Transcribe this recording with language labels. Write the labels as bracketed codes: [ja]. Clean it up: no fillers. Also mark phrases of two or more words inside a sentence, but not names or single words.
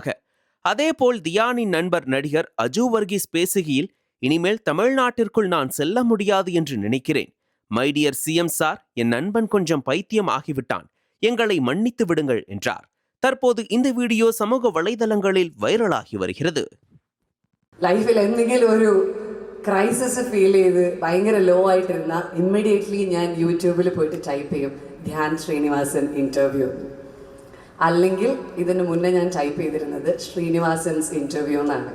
[ta] அதேபோல் தியானின் நண்பர் நடிகர் அஜு வர்கீஸ் பேசுகையில், இனிமேல் தமிழ்நாட்டிற்குள் நான் செல்ல முடியாது என்று நினைக்கிறேன். [en] my dear [ta] CM சார், என் நண்பன் கொஞ்சம் பைத்தியம் ஆகிவிட்டான், எங்களை மன்னித்து விடுங்கள் என்றார். தற்போது இந்த வீடியோ சமூக வலைதளங்களில் வைரலாகி வருகிறது. [ml] ലൈഫിൽ എന്തെങ്കിലും ഒരു [en] crisis feel [ml] ചെയ്ത് ഭയങ്കര ലോ ആയിട്ടിരുന്നാൽ ഇമ്മീഡിയറ്റ്ലി ഞാൻ യൂട്യൂബിൽ പോയിട്ട് ടൈപ്പ് ചെയ്യും ധ്യാൻ ശ്രീനിവാസൻ ഇൻ്റർവ്യൂ. അല്ലെങ്കിൽ ഇതിന് മുന്നേ ഞാൻ ടൈപ്പ് ചെയ്തിരുന്നത് ശ്രീനിവാസൻസ് ഇൻ്റർവ്യൂ എന്നാണ്.